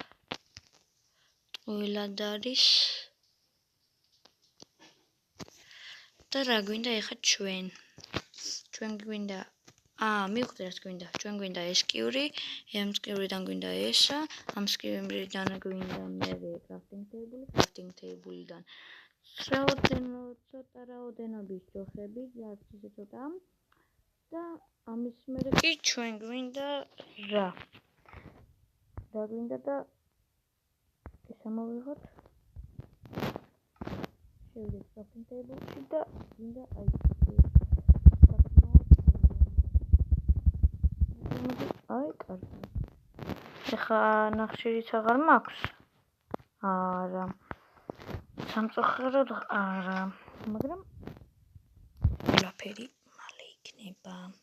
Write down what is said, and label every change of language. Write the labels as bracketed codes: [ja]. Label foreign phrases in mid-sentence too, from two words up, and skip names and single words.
[ka] ტყუილად არის. და რა გვინდა ეხა ჩვენ? ჩვენ გვინდა მივხვდი რაც გვინდა. ჩვენ გვინდა ეს კიური, ამ კიურიდან გვინდა ესა, ამ კიურიდან გვინდა მერე [en] crafting table- [ka] დან რაოდენობის ჯოხები, რაც ისე ცოტა და ამის მერე კი ჩვენ გვინდა რა გვინდა და ეს ამოვიღოთ. შევიდეთ [en] crafting table- [ka] ში და გვინდა კარგი. ეხა ნახშირიც აღარ მაქვს. არა. სამწუხაროდ არა. მაგრამ ყველაფერი მალე იქნება.